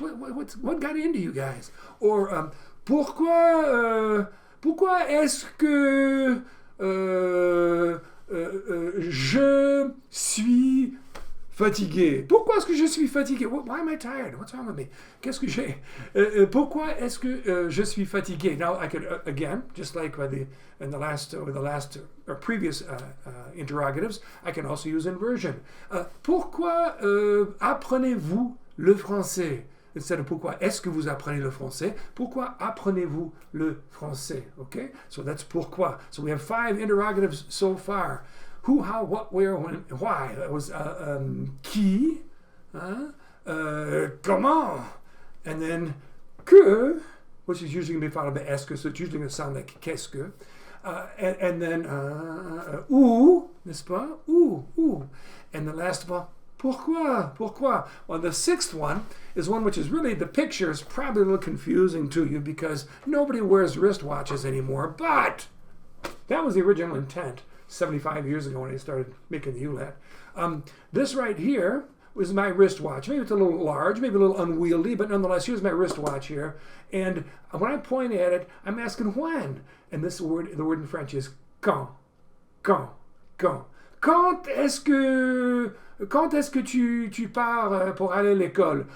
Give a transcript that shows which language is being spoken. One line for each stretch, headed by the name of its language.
English: What got into you guys?
French: Or pourquoi est-ce que je suis fatigué? Pourquoi est-ce que je suis fatigué?
English: Why am I tired? What's wrong with me?
French: Qu'est-ce que j'ai? Pourquoi est-ce que je suis fatigué?
English: Now I could again, just like in the last or previous interrogatives, I can also use inversion.
French: Pourquoi apprenez-vous le français?
English: Instead of
French: pourquoi est-ce que vous apprenez le français? Pourquoi apprenez-vous le français?
English: Okay, so that's pourquoi. So we have 5 interrogatives so far. Who, how, what, where, when, why. That was qui, comment, and then que, which is usually going to be followed by est-ce que, so it's usually going to sound like qu'est-ce que, and then où, n'est-ce pas? Où, and the last one, pourquoi. Well, the 6th one is one which is really, the picture is probably a little confusing to you because nobody wears wristwatches anymore, but that was the original intent 75 years ago when I started making the Ulat. This right here was my wristwatch. Maybe it's a little large, maybe a little unwieldy, but nonetheless, here's my wristwatch here. And when I point at it, I'm asking when. And the word in French is quand.
French: Quand est-ce que tu pars pour aller à l'école?